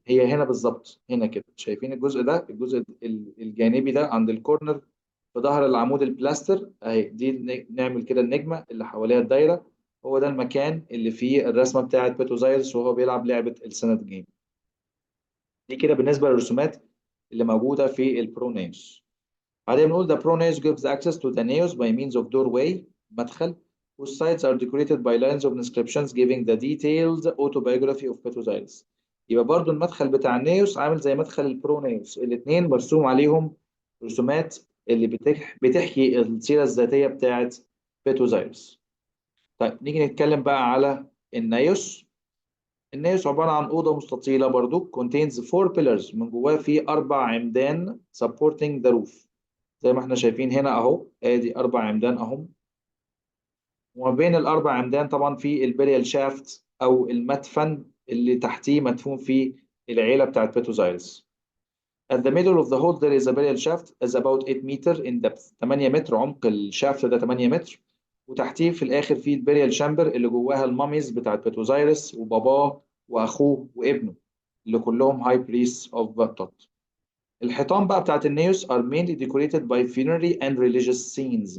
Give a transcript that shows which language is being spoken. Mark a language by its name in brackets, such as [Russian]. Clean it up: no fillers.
[Arabic] هي هنا بالظبط، هنا كده شايفين الجزء ده، الجزء الجانبي ده عند الكورنر في ظهر العمود البلاستر اهي دي. نعمل كده النجمه اللي حواليها الدايره، هو ده المكان اللي فيه الرسمه بتاعه بيتوزايرس وهو بيلعب لعبه السند جيم. دي كده بالنسبه للرسومات اللي موجوده في البرونيوس. بعدين بنقول [English] the pronaos gives access to the naos by means of doorway مدخل whose sides are decorated by lines of inscriptions giving the detailed autobiography of Petrosilis. [Arabic] يبقى برضو المدخل بتاع النيوس عامل زي مدخل البرونيوس، الاثنين مرسوم عليهم رسومات اللي بتحكي السيرة الذاتية بتاعت بيتوزايرس. طيب نيجي نتكلم بقى على النيوس. النيوس عبارة عن أوضة مستطيلة برضو [English] contains 4 pillars، [Arabic] من جواه في 4 عمدان [English] supporting the roof. [Arabic] زي ما احنا شايفين هنا اهو، ادي 4 عمدان اهم. وما بين ال4 عمدان طبعا في البريال شافت او المدفن اللي تحتيه مدفون فيه العيله بتاعت بيتوزايرس. [English] At the middle of the hole there is a burial shaft is about 8 meter in depth. [Arabic] 8 متر عمق الشافت ده 8 متر. وتحتيه في الاخر في البريال شامبر اللي جواها الماميز بتاعت بيتوزايرس وباباه واخوه وابنه اللي كلهم هاي بريس اوف توت. الحيطان بقى بتاعت النيوس [English] are mainly decorated by funerary and religious scenes.